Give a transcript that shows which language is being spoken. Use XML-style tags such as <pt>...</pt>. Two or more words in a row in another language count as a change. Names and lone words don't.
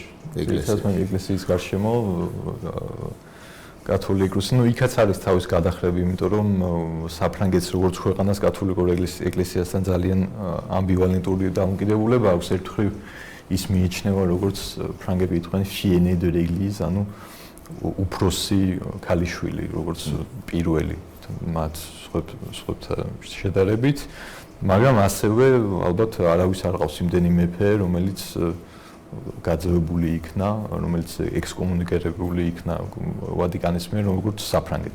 <ka>ეკლესიის გარშემო კათოლიკოსი, იქაც არის თავის გადახრები, იმიტომ რომ საფრანგეთს როგორც ქვეყანას კათოლიკურ ეკლესიასთან ძალიან ამბივალენტური დამოკიდებულება აქვს. ერთ მხრივ ის მიიჩნევა, როგორც ფრანგები იტყვიან</ka> <fr>fiancé de l'église,</fr> <ka>ანუ უფროსი ქალიშვილი, როგორც პირველი მათ სხვებთან შედარებით, მაგრამ ასევე ალბათ არავის არ ყავს იმდენი მეფე, რომელიც გაძევებული იქნა, რომელიც ექსკომუნიკირებული იქნა ვატიკანის მიერ, როგორც საფრანგეთს.</ka>